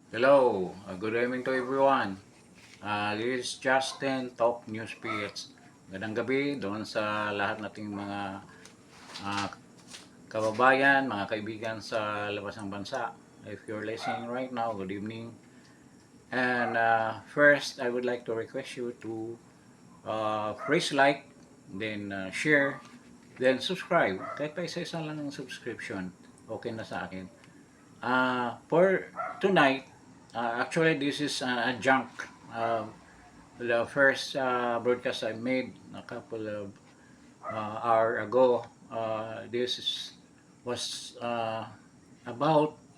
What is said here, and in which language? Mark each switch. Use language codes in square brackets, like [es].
[en] Hello, good evening to everyone. This is Justin, Top News PH. [tl] Magandang gabi doon sa lahat nating mga uh, kababayan, mga kaibigan sa labas ng bansa. [en] If you're listening right now, good evening. And first, I would like to request you to press like, then share, then subscribe. [tl] Kahit pa isa-isa lang ng subscription, okay na sa akin. [en] For tonight, actually this is an adjunct. The first broadcast I made a couple of hour ago. This was about.